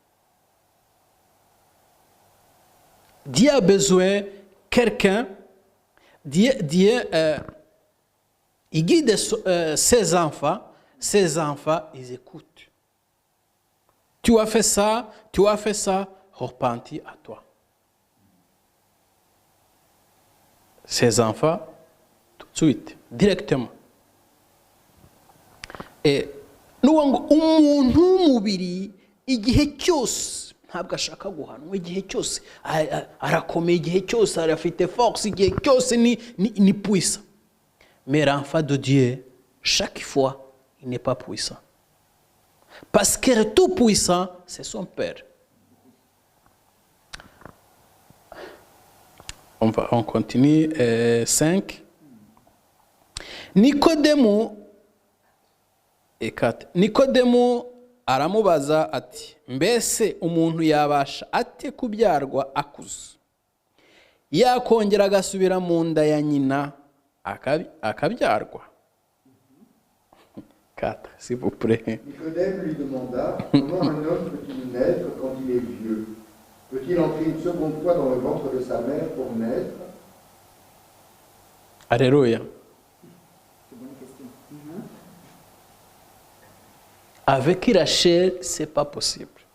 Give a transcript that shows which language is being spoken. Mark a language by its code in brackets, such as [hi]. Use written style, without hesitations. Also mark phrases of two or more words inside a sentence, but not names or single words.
[fr] Dieu a besoin de quelqu'un, Dieu il guide ses enfants, ils écoutent. Tu as fait ça, repentis à toi. Ses enfants, tout de suite, directement. Et nous [rw] umuntu w'umubiri igihe cyose ntabwo ashaka guhanwa, igihe cyose arakomeye, igihe cyose arafite force, igihe cyose ni puissant. [fr] Mais l'enfant de Dieu, chaque fois, il n'est pas puissant. Parce que le tout puissant, c'est son Père. On continue. 5. Nikodemo et 4. [rw] Nikodemo aramubaza ati, mbese umuntu yabasha ate kubyarwa akuze? Yakongera agasubira mu nda ya nyina akabyarwa? [fr] 4, s'il vous plaît. Nicodème lui demanda, comment un homme peut-il naître quand il est vieux? Peut-il entrer une seconde fois dans le ventre de sa mère pour naître? Alléluia. C'est une bonne question. Avec la chair, ce n'est pas possible.